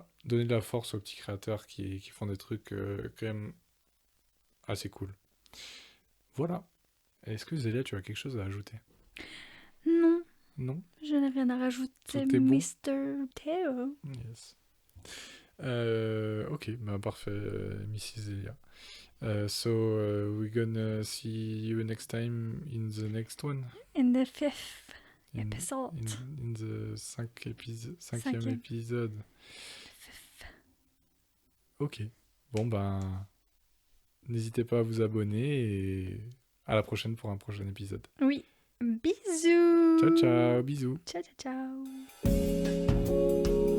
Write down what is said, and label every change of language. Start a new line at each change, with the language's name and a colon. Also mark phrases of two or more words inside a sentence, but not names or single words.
French: Donnez de la force aux petits créateurs qui font des trucs quand même assez cool. Voilà. Est-ce que Zélia, tu as quelque chose à ajouter? Non, Non? je n'ai rien à rajouter, Tout est bon? Mr. Théo. Yes. Ok, bah parfait, Mrs. Zélia.
English: So, we're gonna see you next time in the next one. In the fifth In, episode. in the
French: cinquième Cinquième. épisode. Ok. Bon, ben, n'hésitez pas à vous abonner et à la prochaine pour un prochain épisode. Oui. Bisous.
Italian: Ciao, ciao,
French: bisous.
Italian: Ciao, ciao, ciao.